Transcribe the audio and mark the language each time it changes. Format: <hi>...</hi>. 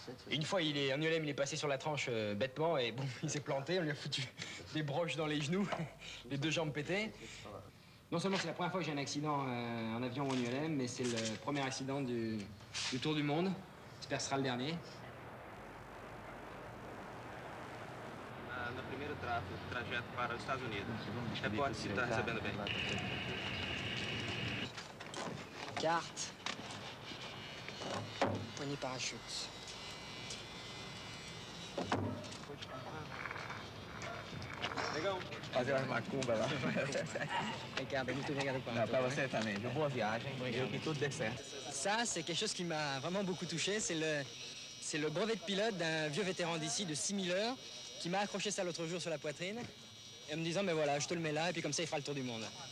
<fr>Une fois, en ULM, il est passé sur la tranche bêtement et bon, il s'est planté. On lui a foutu des broches dans les genoux, les 2 jambes pétées. Non seulement c'est la première fois que j'ai un accident en avion ou en ULM, mais c'est le premier accident du Tour du Monde. J'espère que ce sera le dernier.</fr> <pt>No primeiro trajeto para os Estados Unidos. Reporte se está recebendo bem.</pt> <fr>Carte. Poignée parachute.</fr> <pt>Legal. Fazer umas macumbas lá.</pt> <fr>Regarde,</fr> <pt>muito obrigado por Não, pra você também, viu? Boa viagem, que tudo dê certo.</pt> <fr>Ça, c'est quelque chose qui m'a vraiment beaucoup touché. C'est le brevet de pilote d'un vieux vétéran d'ici de 6000 heures qui m'a accroché ça l'autre jour sur la poitrine en me disant, mais voilà, je te le mets là et puis comme ça, il fera le tour du monde.</fr>